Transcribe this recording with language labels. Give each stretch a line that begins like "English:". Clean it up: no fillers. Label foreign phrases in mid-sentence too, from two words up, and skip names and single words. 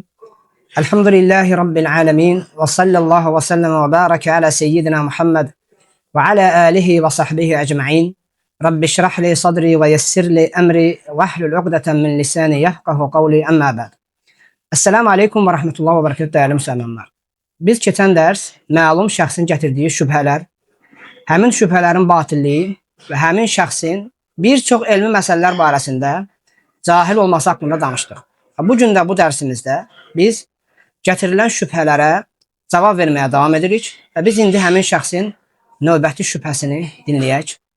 Arabic: الحمد لله رب العالمين وصلى الله وسلم وبارك على سيدنا محمد وعلى آله وصحبه أجمعين. رب اشرح لي صدري ويسر لي أمري واحلل عقدة من لساني يفقهوا قولي أما بعد. السلام عليكم ورحمة الله وبركاته
Azerbaijani: değerli müsəlmanlar. Biz keçən dərs məlum şəxsin gətirdiyi şübhələr, həmin şübhələrin batilliyi və həmin şəxsin bir çox elmi məsələlər barəsində cahil olması haqqında danışdıq. Bu gün də bu dərsimizdə biz gətirilən şübhələrə cavab verməyə davam edirik və biz indi həmin şəxsin növbəti şübhəsini dinləyək.